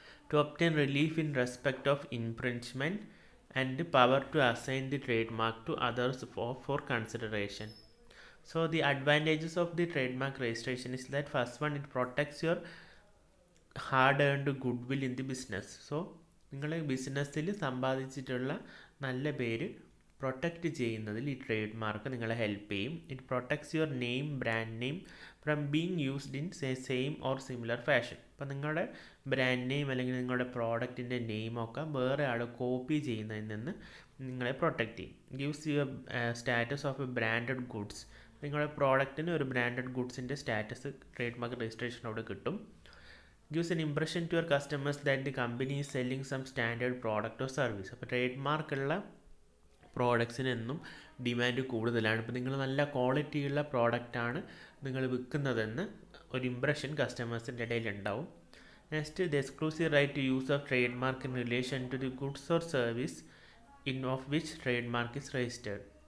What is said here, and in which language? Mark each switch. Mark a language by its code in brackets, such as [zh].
[en] To obtain relief in respect of infringement, and the power to assign the trademark to others for consideration. So the advantages of the trademark registration is that first one, it protects your hard earned goodwill in the business. [ml] So നിങ്ങൾ ബിസിനസ്സിൽ സമ്പാദിച്ചിട്ടുള്ള നല്ല പേര് protect ചെയ്യുന്നതിൽ ഈ trade mark നിങ്ങളെ help ചെയ്യും. [en] It protects your name, brand name from being used in same or similar fashion. [ml] അപ്പോൾ നിങ്ങളുടെ ബ്രാൻഡ് നെയിം അല്ലെങ്കിൽ നിങ്ങളുടെ പ്രോഡക്റ്റിൻ്റെ നെയിമൊക്കെ വേറെ ആൾ കോപ്പി ചെയ്യുന്നതിൽ നിന്ന് നിങ്ങളെ പ്രൊട്ടക്റ്റ് ചെയ്യും. [en] Gives your status of a branded goods. [ml] നിങ്ങളുടെ പ്രോഡക്റ്റിന് ഒരു ബ്രാൻഡഡ് ഗുഡ്സിൻ്റെ സ്റ്റാറ്റസ് ട്രേഡ് മാർക്ക് രജിസ്ട്രേഷനോട് കിട്ടും. [en] gives an impression to your customers that the company is selling some standard product or service. [ml] അപ്പോൾ ട്രേഡ് മാർക്കുള്ള പ്രോഡക്ട്സിന് എന്നും ഡിമാൻഡ് കൂടുതലാണ്. ഇപ്പോൾ നിങ്ങൾ നല്ല ക്വാളിറ്റിയുള്ള പ്രോഡക്റ്റാണ് നിങ്ങൾ വിൽക്കുന്നതെന്ന് ഒരു ഇംപ്രഷൻ കസ്റ്റമേഴ്സിൻ്റെ ഇടയിൽ ഉണ്ടാവും. [en] Next, the exclusive right to use of trade mark in relation to the goods or service in of which trade mark is registered.